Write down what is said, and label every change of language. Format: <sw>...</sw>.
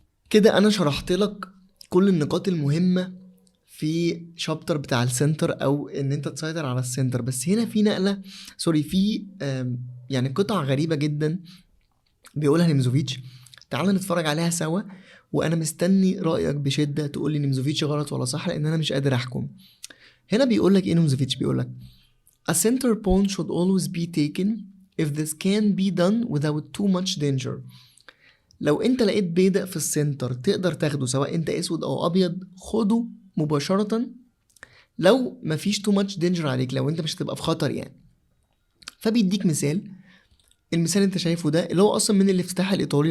<ar>كده انا شرحت لك كل النقاط المهمة في شابتر بتاع السنتر، او ان انت تسيطر على السنتر. بس هنا في نقلة، سوري، في يعني قطع غريبة جدا بيقولها نيمزوفيتش. تعال نتفرج عليها سوا، وانا مستني رأيك بشدة، تقولي نيمزوفيتش غلط ولا صح، لان انا مش قادر احكم. هنا بيقولك ايه نيمزوفيتش؟ بيقولك</ar> <en>a center pawn should always be taken if this can be done without too much danger.</en> <ar>لو انت لقيت بيدق في السنتر تقدر تاخده، سواء انت اسود او ابيض، خده مباشرة لو مفيش</ar> <en>too much danger</en> <ar>عليك، لو انت مش هتبقى في خطر يعني. فبيديك مثال، المثال انت شايفه ده اللي هو اصلا من الافتتاح الايطالي.</ar>